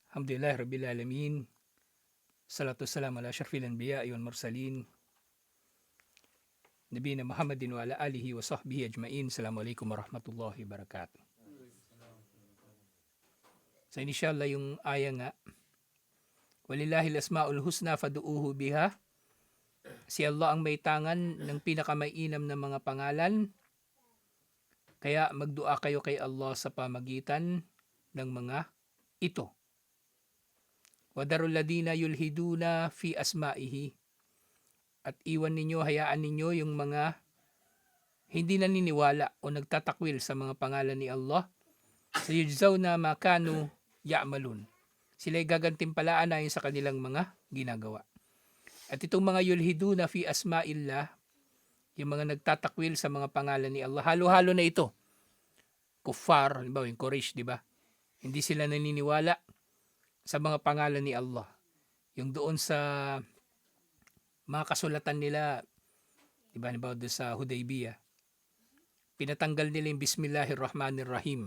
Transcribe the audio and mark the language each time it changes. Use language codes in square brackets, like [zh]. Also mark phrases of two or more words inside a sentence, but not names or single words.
[ar] الحمد لله رب العالمين. الصلاة والسلام على أشرف الأنبياء والمرسلين. نبينا محمد وعلى آله وصحبه أجمعين. السلام عليكم ورحمة الله وبركاته. So inshallah [tl] yung aya nga, [ar] ولله الأسماء الحسنى فادعوه بها. [tl] Si Allah ang may tangan ng pinakamainam na mga pangalan. Kaya magdua kayo kay Allah sa pamagitan ng mga ito. [ar] وذروا الذين يلحدون في أسمائه. [tl] At iwan ninyo, hayaan ninyo yung mga hindi naniniwala o nagtatakwil sa mga pangalan ni Allah. [ar] سيجزون ما كانوا يعملون. [tl] Sila'y gagantimpalaan ayon sa kanilang mga ginagawa. At itong mga [ar] يلحدون في أسماء الله, [tl] yung mga nagtatakwil sa mga pangalan ni Allah, halo-halo na ito. Kuffar, di ba, yung Quraysh, di ba? Hindi sila naniniwala sa mga pangalan ni Allah. Yung doon sa mga kasulatan nila, di ba, doon sa Hudaybiyah, pinatanggal nila yung Bismillahirrahmanirrahim.